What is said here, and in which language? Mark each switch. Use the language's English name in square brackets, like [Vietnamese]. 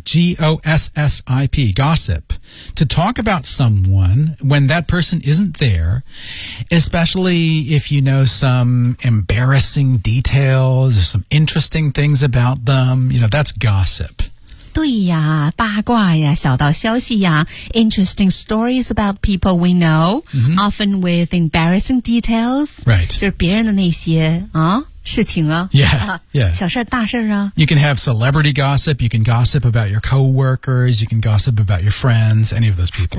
[English] gossip gossip to talk about someone when that person isn't there, especially if you know some embarrassing details or some interesting things about them, you know, that's gossip. [Chinese] 对呀八卦呀小道消息呀 [English] interesting stories about people we know、often with embarrassing details, right, [Chinese] 就是别人的那些啊事情啊 小事大事啊 [English] You can have celebrity gossip, you can gossip about your coworkers, you can gossip about your friends, any of those people.